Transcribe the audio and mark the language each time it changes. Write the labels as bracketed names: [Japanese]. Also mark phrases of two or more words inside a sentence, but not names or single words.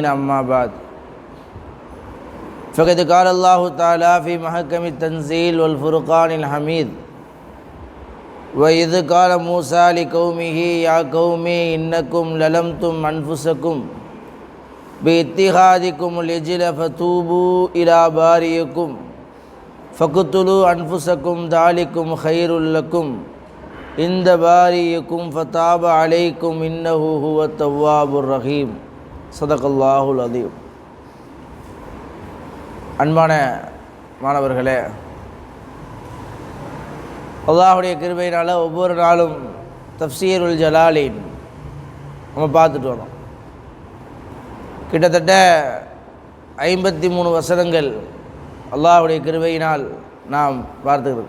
[Arabic] أما بعد، فقد قال الله تعالى في محكم التنزيل والفرقان الحميد: وإذ قال موسى لقومه يا قوم إنكم ظلمتم أنفسكم باتخاذكم العجل فتوبوا إلى بارئكم فاقتلوا أنفسكم ذلكم خير لكم عند بارئكم فتاب عليكم إنه هو التواب الرحيم. صدق الله العظيم. [Tamil] அன்பான மாணவர்களே, அல்லாஹ்வுடைய கிருபையினால் ஒவ்வொரு நாளும் தஃப்சீருல் ஜலாலின் நம்ம பார்த்துட்டு வரோம். கிட்டத்தட்ட 53 வசனங்கள் அல்லாஹ்வுடைய கிருபையினால் நாம் பார்த்துக்கிறோம்.